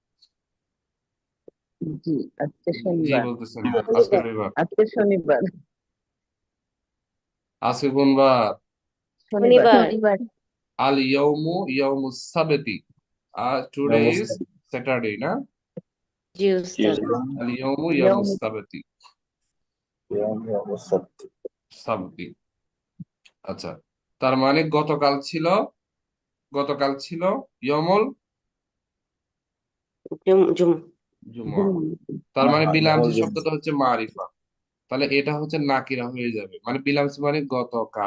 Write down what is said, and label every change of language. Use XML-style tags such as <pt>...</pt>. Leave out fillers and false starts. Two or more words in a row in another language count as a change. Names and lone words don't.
<bn>জি আজকে জি শনিবার। বলতেছেন, আজকে রবিবার। আজকে শনিবার। আজকে কোন বার? শনিবার। শনিবার। শনিবার।</bn> <ar>اليوم يوم السبت,</ar> <en>today is Saturday</en> <ar>না?</ar> <bn>জি জি উস্তাদ। উস্তাদ।</bn> <ar>اليوم ইয়ৌম يوم السبت، السبت.</ar> <bn>আচ্ছা, তার মানে গতকাল ছিল, গতকাল ছিল ইয়মুল</bn> <ar>جم جم জুমআ।</ar> <bn>তার মানে বিলামসি শব্দটা হচ্ছে মারিফা, তাহলে এটা হচ্ছে নাকিরা হয়ে যাবে, মানে বিলামসি মানে গতকাল।</bn>